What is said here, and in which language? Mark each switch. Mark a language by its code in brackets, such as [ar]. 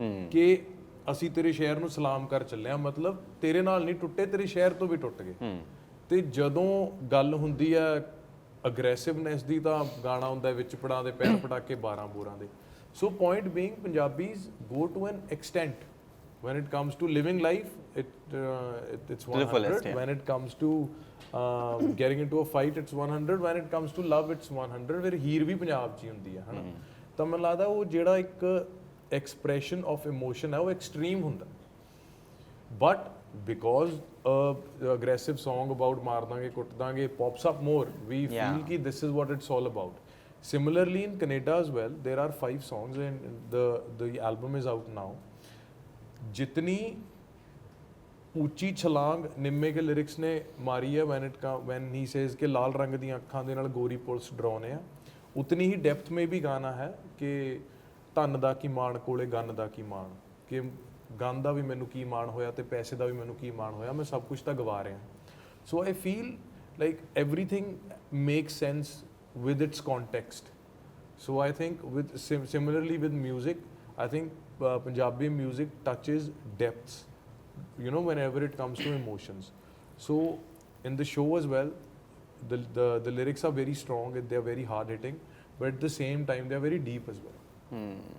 [pa] ਕਿ ਅਸੀਂ ਤੇਰੇ ਸ਼ਹਿਰ ਨੂੰ ਸਲਾਮ ਕਰ ਚੱਲੇ ਆ, ਮਤਲਬ ਤੇਰੇ ਨਾਲ ਨਹੀਂ ਟੁੱਟੇ, ਤੇਰੇ ਸ਼ਹਿਰ ਤੋਂ ਵੀ ਟੁੱਟ ਗਏ। ਤੇ ਜਦੋਂ ਗੱਲ ਹੁੰਦੀ ਆ ਅਗਰੈਸਿਵਨੈਸ ਦੀ ਤਾਂ ਗਾਣਾ ਹੁੰਦਾ ਵਿੱਚ ਪੜਾਂ ਦੇ ਪੈਰ ਪਟਾ ਕੇ 12 ਬੋਰਾਂ ਦੇ। [en] So point being Punjabis go to an extent when it comes to living life, it's 100. the fullest, yeah. When it comes to getting into a fight, it's 100. When it comes to love, it's 100. [pa] ਫਿਰ ਹੀਰ ਵੀ ਪੰਜਾਬ 'ਚ ਹੀ ਹੁੰਦੀ ਹੈ ਹਨਾ। ਤਾਂ ਮੈਨੂੰ ਲੱਗਦਾ ਉਹ ਜਿਹੜਾ ਇੱਕ [en] expression of emotion [pa] ਹੈ ਉਹ ਐਕਸਟ੍ਰੀਮ ਹੁੰਦਾ, [en] but because aggressive song about [pa] ਮਾਰ ਦਾਂਗੇ ਕੁੱਟ ਦਾਂਗੇ [en] pops up more, we feel [pa] ਕਿ [en] this is what it's all about. Similarly in Canada as well, there are 5 songs and the album is out now. [pa] जितनी ਉੱਚੀ ਛਲਾਂਗ ਨਿੰਮੇ ਕੇ lyrics ਨੇ ਮਾਰੀ ਹੈ [en] when he says [pa] ਕਿ ਲਾਲ ਰੰਗ ਦੀਆਂ ਅੱਖਾਂ ਦੇ ਨਾਲ ਗੋਰੀ ਪੁਲਿਸ ਡਰਾਉਨੇ ਆ, ਉਤਨੀ ਹੀ ਡੈਪਥ ਮੇ ਵੀ ਗਾਣਾ ਹੈ ਕਿ ਧਨ ਦਾ ਕੀ ਮਾਣ ਕੋਲੇ ਗੰਨ ਦਾ ਕੀ ਮਾਣ, ਕਿ ਗੰਨ ਦਾ ਵੀ ਮੈਨੂੰ ਕੀ ਮਾਣ ਹੋਇਆ ਤੇ ਪੈਸੇ ਦਾ ਵੀ ਮੈਨੂੰ ਕੀ ਮਾਣ ਹੋਇਆ, ਮੈਂ ਸਭ ਕੁਝ ਤਾਂ ਗਵਾ ਰਿਹਾ। [en] So I feel like everything makes sense with its context. So I think with similarly with music, I think Punjabi music touches depths, you know, whenever it comes to emotions. So in the show as well, the lyrics are very strong and they are very hard hitting, but at the same time they are very deep as well.